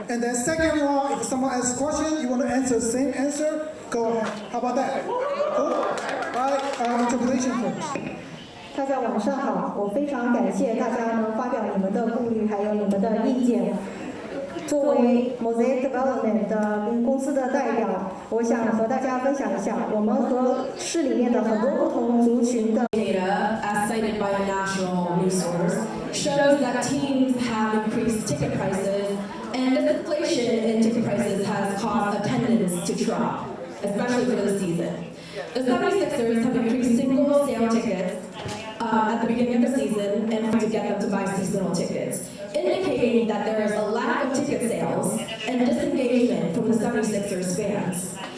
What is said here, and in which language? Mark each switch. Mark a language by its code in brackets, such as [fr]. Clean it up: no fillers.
[en] And then second one, if someone asks a question, you want to answer the same answer, go ahead. How about that? Cool? Right, interpretation first. [zh] 大家晚上好，我非常感谢大家能发表你们的顾虑，还有你们的意见。作为 Mosaic Development 的公司的代表，我想和大家分享一下，我们和市里面的很多不同族群的 [en] data, as cited by a national news source, shows that teams have increased ticket prices, and this inflation in ticket prices has caused attendance to drop, especially for the season. The 76ers have increased single sale tickets at the beginning of the season and to get them to buy seasonal tickets, indicating that there is a lack of ticket sales and disengagement from the 76ers fans.